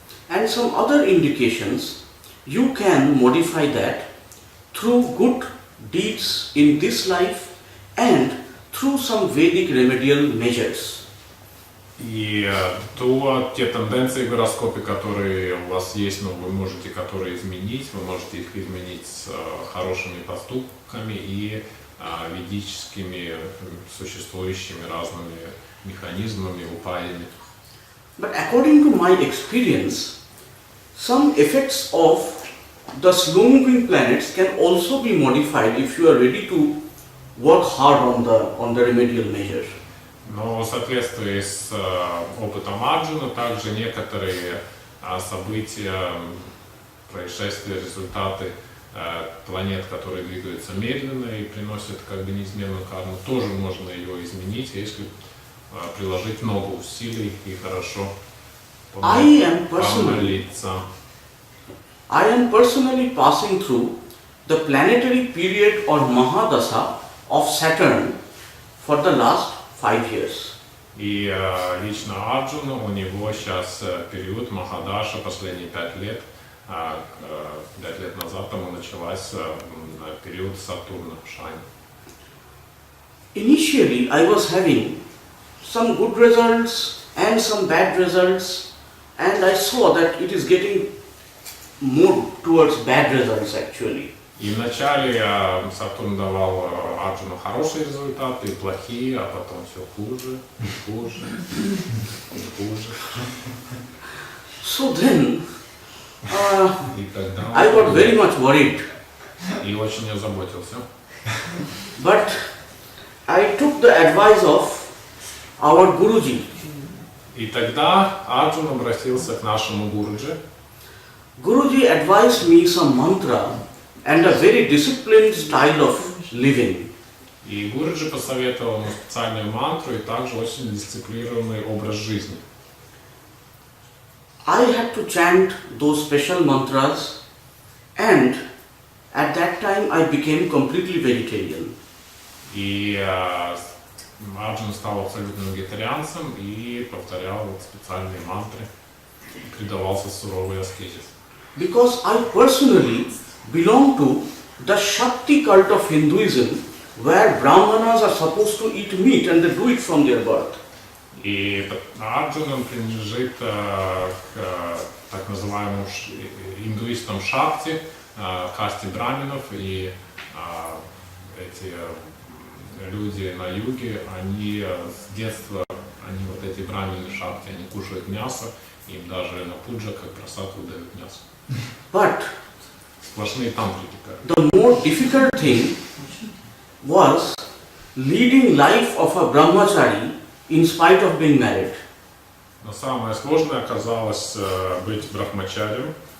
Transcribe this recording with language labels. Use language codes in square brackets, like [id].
[en] And some other indications, you can modify that through good deeds in this life and through some Vedic remedial measures. [ru] И те тенденции в гороскопе, которые у вас есть, но вы можете которые изменить, вы можете их изменить с хорошими поступками и ведическими существующими разными механизмами, упаями. [en] But according to my experience, some effects of the slow-moving planets can also be modified if you are ready to work hard on the remedial measure. [ru] Но в соответствии с опытом Арджуна также некоторые события, происшествия, результаты планет, которые двигаются медленно и приносят неизменную карму, тоже можно ее изменить, если приложить много усилий и хорошо помолиться. [en] I am personally passing through the planetary period or Mahadasa of Saturn for the last 5 years. [ru] И лично Арджуна, у него сейчас период Махадаша, последние 5 лет. 5 лет назад тому началась период Сатурна в Шайне. [en] Initially, I was having some good results and some bad results, and I saw that it is getting more towards bad results actually. [ru] И вначале Сатурн давал Арджуну хорошие результаты и плохие, а потом все хуже, хуже, хуже. [en] So then, [ru] И тогда [en] I got very much worried. [ru] И очень озаботился. [en] But I took the advice of our Guruji. [ru] И тогда Арджун обратился к нашему Гуруджи. [en] Guruji advised me some mantra and a very disciplined style of living. [ru] И Гуруджи посоветовал ему специальную мантру и также очень дисциплинированный образ жизни. [en] I had to chant those special mantras, and at that time I became completely vegetarian. [ru] И Арджун стал абсолютным вегетарианцем и повторял специальные мантры, предавался суровой аскезе. [en] Because I personally belong to the Shakti cult of Hinduism, where Brahmanas are supposed to eat meat and they do it from their birth. [ru] И Арджун принадлежит к так называемым индуистам Шакти, касте браминов, и эти люди на юге, они с детства, они вот эти брамины Шакти, они кушают мясо, им даже на пуджа как просадку дают мясо. [en] But [ru] Сплошные тантрики. [en] the more difficult thing was leading life of a brahmachari in spite of being married. [ru] Но самое сложное оказалось быть брахмачарем.